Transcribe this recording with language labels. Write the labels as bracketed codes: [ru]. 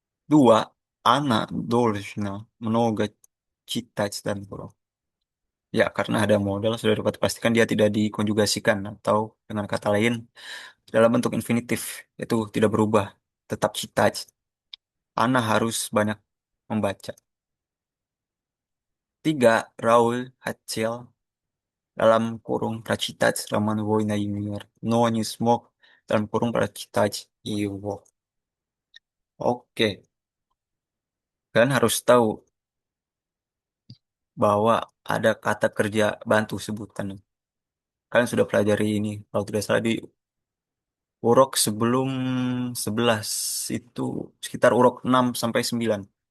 [id] Dua, [ru] Ana должна много читать [id] dan kurung. Ya, karena ada modal sudah dapat dipastikan dia tidak dikonjugasikan atau dengan kata lain dalam bentuk infinitif itu tidak berubah, tetap citaj. Ana harus banyak membaca. Tiga, [ru] Raul Hatchel [id] dalam kurung [ru] прочитать роман «Война и мир», но не смог dalam kurung прочитать его. [id] Oke, kalian harus tahu bahwa ada kata kerja bantu sebutan. Kalian sudah pelajari ini, kalau tidak salah di urok sebelum 11 itu sekitar urok 6 sampai 9.